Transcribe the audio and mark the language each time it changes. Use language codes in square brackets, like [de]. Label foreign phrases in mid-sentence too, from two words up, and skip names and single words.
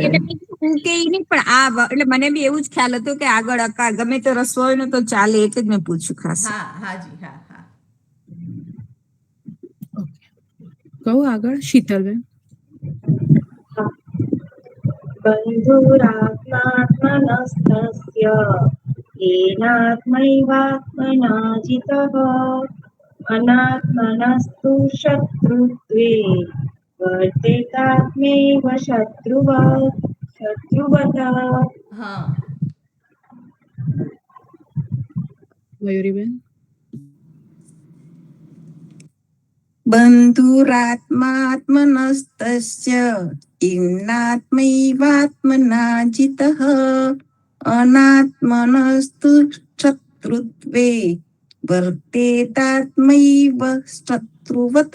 [gu] એટલે હું કે ઈ નહીં, પણ આ એટલે મને બી એવું જ ખ્યાલ હતો કે આગળ અકાર ગમે તે રસ્વ હોય ને તો ચાલે, એટલે જ મેં પૂછ્યું ખાસ. હા હાજી, હા હા. કહું આગળ શીતલબેન. [sa] બંધુરાત્માત્મનસ્તસ્ય येनात्मैवात्मना जितः अनात्मनस्तु शत्रुत्वे वर्तेतात्मैव शत्रुवत् [gu] હા. મયુરીબેન. [sa] બંધુરાત્માત્મનસ્તસ્ય ઇન્નાત્મૈવાત્મના જિતઃ અનાત્મનસ્તુ શત્રુત્વે વર્તેતાત્મૈવ શત્રુવત.